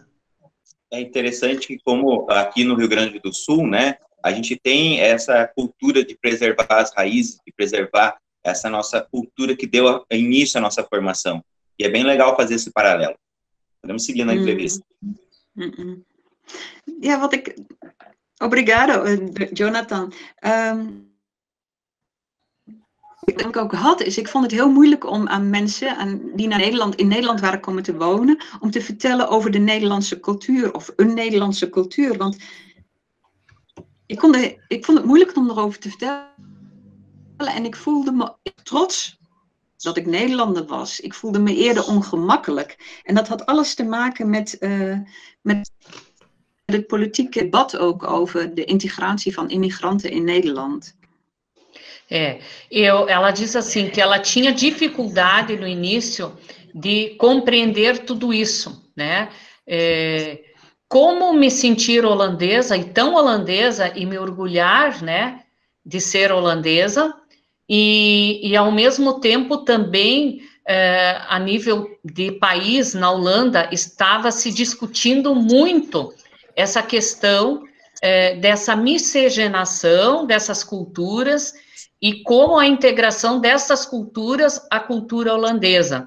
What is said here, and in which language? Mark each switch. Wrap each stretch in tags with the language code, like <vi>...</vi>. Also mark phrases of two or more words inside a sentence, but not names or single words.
<pt>É interessante que, como aqui no Rio Grande do Sul, né, a gente tem essa cultura de preservar as raízes, de preservar essa nossa cultura que deu início à nossa formação. E é bem legal fazer esse paralelo. Podemos seguir na entrevista.</pt> <nl>Ja, Obrigado, Jonathan. Wat ik ook had, is ik vond het heel moeilijk om aan mensen die in Nederland waren komen te wonen, om te vertellen over de Nederlandse cultuur of een Nederlandse cultuur. Want ik vond het moeilijk om erover te vertellen en ik voelde me trots dat ik Nederlander was. Ik voelde me eerder ongemakkelijk. En dat had alles te maken met het politieke debat ook over de integratie van immigranten in Nederland.</nl> <pt>Ela diz assim que ela tinha dificuldade no início de compreender tudo isso, né? Como me sentir holandesa e tão holandesa e me orgulhar, né, de ser holandesa e ao mesmo tempo também a nível de país na Holanda estava se discutindo muito essa questão dessa miscigenação dessas culturas e como a integração dessas culturas à cultura holandesa.</pt>